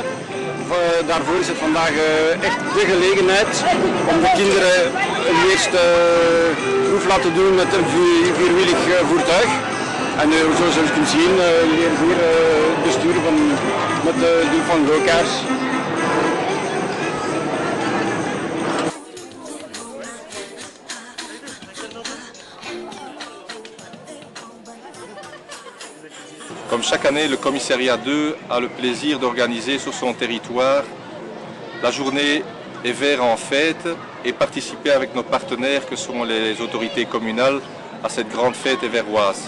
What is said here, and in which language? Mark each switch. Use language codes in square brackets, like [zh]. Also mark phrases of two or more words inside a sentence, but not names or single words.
[nl] Daarvoor is het vandaag echt de gelegenheid om de kinderen een eerste proef laten doen met een vierwielig voertuig. En zoals je kunt zien leren hier besturen met de doel van go-karts. [fr] Comme chaque année, le commissariat 2 a le plaisir d'organiser sur son territoire la journée est vert en fête et participer avec nos partenaires que sont les autorités communales à cette grande fête éverroise.